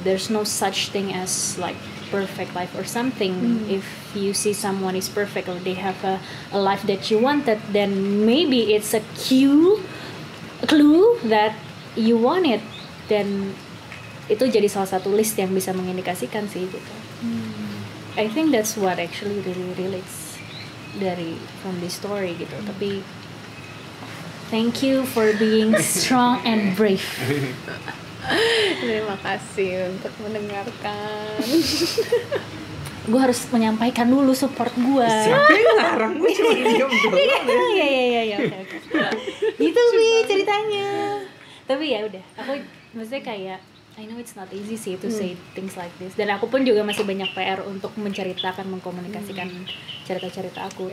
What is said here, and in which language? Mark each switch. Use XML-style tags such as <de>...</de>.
<en>There's no such thing as like perfect life or something. If you see someone is perfect or they have a life that you wanted, then maybe it's a clue that you want it.</en> <id>Dan itu jadi salah satu list yang bisa mengindikasikan sih gitu.</id> <en>I think that's what actually really relates from this story gitu. Tapi thank you for being strong and brave.</en> <id>Terima kasih untuk mendengarkan. Gue harus menyampaikan dulu support gue. Siapa yang ngarang? Gue cuma diam doang. Iya, oke. Gitu sih ceritanya. Tapi ya udah, aku maksudnya kayak</id> <en>I know it's not easy sih to say things like this.</en> <id>Dan aku pun juga masih banyak PR untuk menceritakan, mengkomunikasikan cerita-cerita aku.</id>